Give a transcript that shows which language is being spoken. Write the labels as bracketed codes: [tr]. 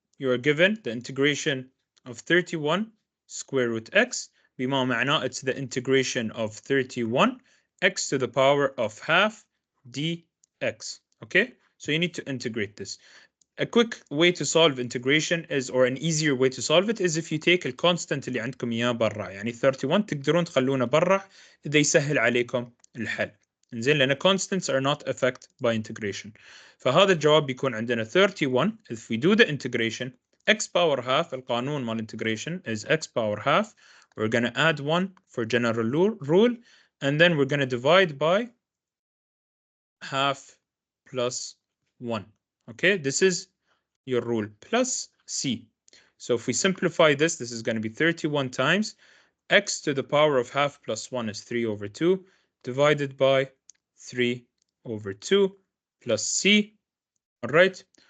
[en] You are given the integration of 31 square root x. [ar] بما معناه [en] it's the integration of 31 x to the power of half dx. Okay, so you need to integrate this. A quick way to solve integration is, or an easier way to solve it is if you take the constant [ar] اللي عندكم إياه برا. يعني 31 تقدرون تخلونه برا إذا يسهل عليكم الحل. إنزين لأن [en] constants are not affected by integration. [ar] فهذا الجواب بيكون عندنا 31. [en] If we do the integration, x power half, [ar] القانون مال [en] integration is x power half. We're going to add 1 for general rule, and then we're going to divide by half plus 1. Okay, this is your rule plus c. So if we simplify this, this is going to be 31 times x to the power of half plus 1 is 3 over 2 divided by 3 over 2 plus c. All right.